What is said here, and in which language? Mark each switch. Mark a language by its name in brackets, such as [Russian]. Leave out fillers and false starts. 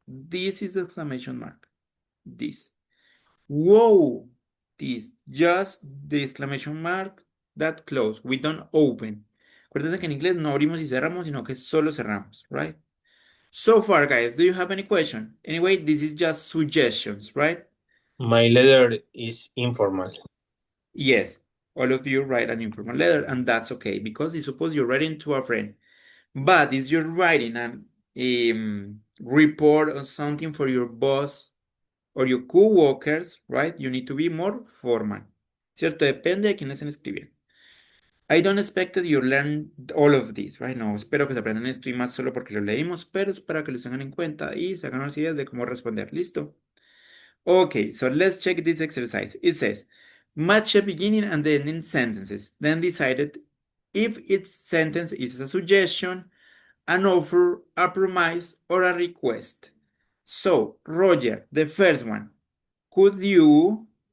[English] This is the exclamation mark. This. Whoa. This. Just the exclamation mark that close. We don't open. [Spanish] Acuérdense que en inglés no abrimos y cerramos, sino que solo cerramos, right? [English] So far, guys, do you have any question? Anyway, this is just suggestions, right? My letter is informal. Yes, all of you write an informal letter, and that's okay, because suppose you're writing to a friend, but if you're writing an report or something for your boss or your co-workers, right? You need to be more formal, ¿cierto? [Spanish] Depende de quién estén escribiendo. [English] I don't expect that you learn all of this, right? [Spanish] No, espero que se aprendan esto y más solo porque lo leímos, pero es para que lo tengan en cuenta y se hagan unas ideas de cómo responder. ¿Listo? [English] Okay, so let's check this exercise. It says, match a beginning and the ending sentences. Then decided if each sentence is a suggestion, an offer, a promise, or a request. So, Roger, the first one. Could you...